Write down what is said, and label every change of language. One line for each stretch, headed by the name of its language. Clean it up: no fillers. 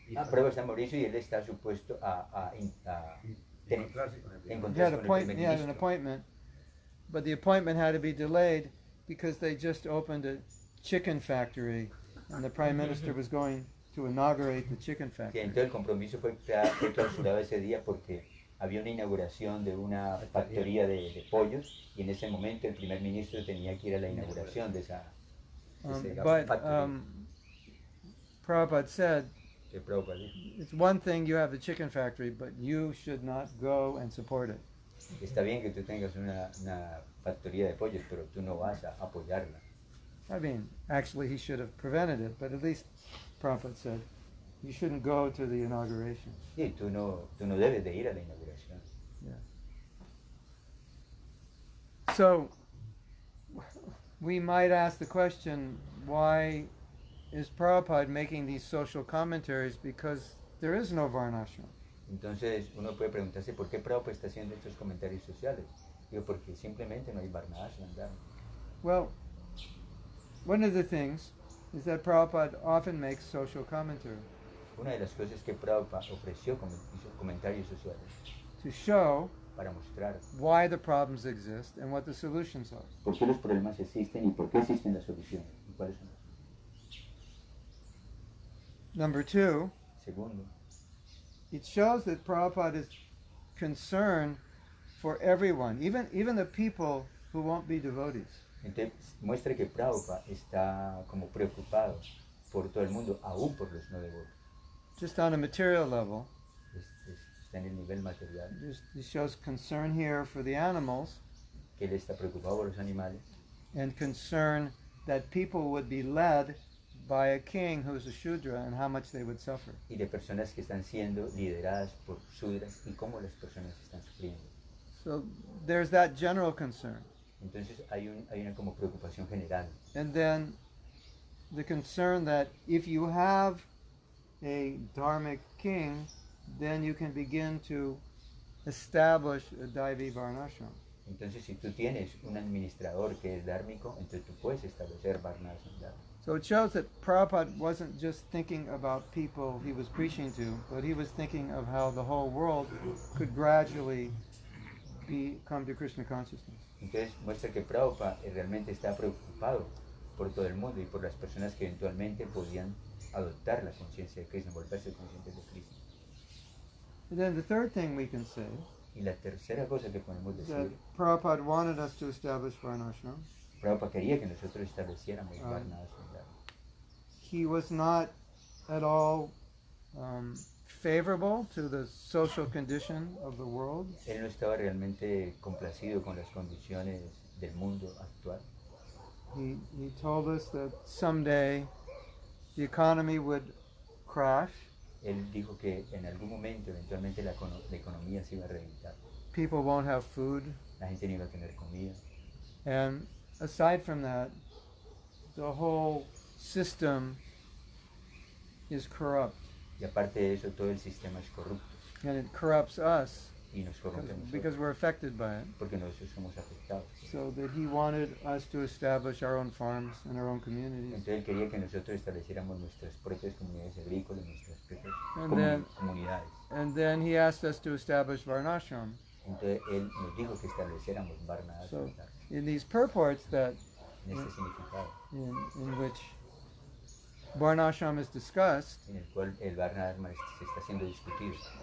Spanish: Prueba San Mauricio y él está supuesto a Encontrarse con el
English: He
Spanish: encontrarse
English: had,
Spanish: con el primer
English: he had an
Spanish: ministro.
English: appointment, but the appointment had to be delayed because they just opened a chicken factory, and the prime minister was going to inaugurate the chicken
Spanish: Sí,
English: factory.
Spanish: entonces el compromiso fue clausurado ese día porque había una inauguración de una factoría de pollos y en ese momento el primer ministro tenía que ir a la inauguración de esa
English: But
Spanish: factoría.
English: Prabhupada said,
Spanish: Que Prabhupada dijo,
English: it's one thing you have the chicken factory, but you should not go and support it.
Spanish: está bien que tú tengas una factoría de pollos, pero tú no vas a apoyarla.
English: I mean, actually he should have prevented it, but at least Prabhupada said, you shouldn't go to the inauguration.
Spanish: Sí, tú no debes de ir a la inauguración.
English: So, we might ask the question, why is Prabhupada making these social commentaries? Because there is no Varnasrama.
Spanish: Entonces uno puede preguntarse por qué Prabhupada está haciendo estos comentarios sociales. Digo, porque simplemente no hay Varnasrama.
English: Well, one of the things is that Prabhupada often makes social commentary
Spanish: Una de las cosas que Prabhupada ofreció como hizo comentarios sociales
English: to show
Spanish: para mostrar
English: why the problems exist and what the solutions are.
Spanish: por qué los problemas existen y por qué existen las soluciones y cuáles son.
English: Number two,
Spanish: Segundo,
English: it shows that Prabhupada is concerned for everyone, even the people who won't be devotees.
Spanish: entonces muestra que Prabhupada está como preocupado por todo el mundo, aún por los no devotos.
English: Just on a material level,
Spanish: Está en el nivel material,
English: it shows concern here for the animals
Spanish: que él está preocupado por los animales
English: and concern that people would be led by a king who's a Shudra and how much they would suffer.
Spanish: y de personas que están siendo lideradas por Sūdras y cómo las personas están sufriendo.
English: So there's that general concern.
Spanish: Entonces hay una como preocupación general.
English: And then the concern that if you have a dharmic king, then you can begin to establish a Daivi Varnashram.
Spanish: Entonces si tú tienes un administrador que es dármico, entonces tú puedes establecer Varnasrama.
English: So it shows that Prabhupada wasn't just thinking about people he was preaching to, but he was thinking of how the whole world could gradually come to Krishna consciousness.
Spanish: Entonces muestra que Prabhupada realmente está preocupado por todo el mundo y por las personas que eventualmente podían adoptar la conciencia de Krishna, volverse conscientes de Krishna.
English: And then the third thing we can say
Spanish: Y la tercera cosa que podemos
English: is that
Spanish: decir,
English: Prabhupada wanted us to establish Varnashram.
Spanish: Prabhupada quería que nosotros estableciéramos Ah. Varnasrama.
English: He was not at all favorable to the social condition of the world.
Spanish: Él no estaba realmente complacido con las condiciones del mundo actual.
English: He told us that someday the economy would crash.
Spanish: Él dijo que en algún momento, eventualmente, la economía se iba a reventar.
English: People won't have food.
Spanish: La gente no iba a tener comida.
English: And aside from that, the whole system is corrupt.
Spanish: Y aparte de eso, todo el sistema es corrupto.
English: And it corrupts us
Spanish: Y nos corrompe a nosotros,
English: because we're affected by it.
Spanish: porque nosotros somos afectados.
English: So that he wanted us to establish our own farms and our own communities.
Spanish: Entonces él quería que nosotros estableciéramos nuestras propias comunidades agrícolas, nuestras propias comunidades.
English: And then he asked us to establish Varnasrama.
Spanish: Entonces él nos dijo que estableciéramos Varnasrama.
English: So in these purports that
Spanish: En este significado,
English: in which Varnasrama is discussed,
Spanish: en el cual el Varnasrama se está siendo discutido,